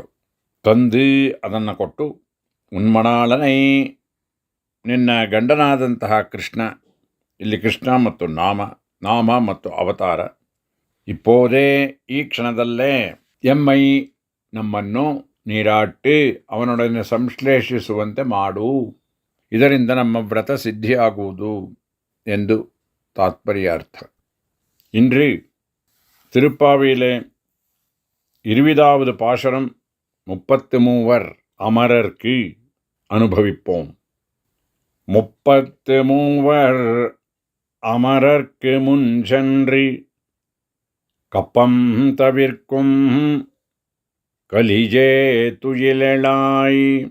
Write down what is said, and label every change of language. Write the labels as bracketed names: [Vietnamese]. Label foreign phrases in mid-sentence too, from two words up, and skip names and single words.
[Kannada] ತಂದು ಅದನ್ನು ಕೊಟ್ಟು, ಉನ್ಮಣಾಳನೈ ನಿನ್ನ ಗಂಡನಾದಂತಹ ಕೃಷ್ಣ, ಇಲ್ಲಿ ಕೃಷ್ಣ ಮತ್ತು ನಾಮ ಮತ್ತು ಅವತಾರ. ಇಪ್ಪೋದೇ ಈ ಕ್ಷಣದಲ್ಲೇ ಎಮ್ಮೈ ನಮ್ಮನ್ನು ನೀರಾಟಿ ಅವನೊಡನೆ ಸಂಶ್ಲೇಷಿಸುವಂತೆ ಮಾಡು, ಇದರಿಂದ ನಮ್ಮ ವ್ರತ ಸಿದ್ಧಿಯಾಗುವುದು ಎಂದು ತಾತ್ಪರ್ಯಾರ್ಥ. [Tamil] இன்று திருப்பாவையிலே 20வது பாசுரம் 33 அமரர்க்கு அனுபவிப்போம். 33 அமரர்க்கு முன் சென்று கப்பம் தவிர்க்கும் கலிஜே துயிலெழாய்,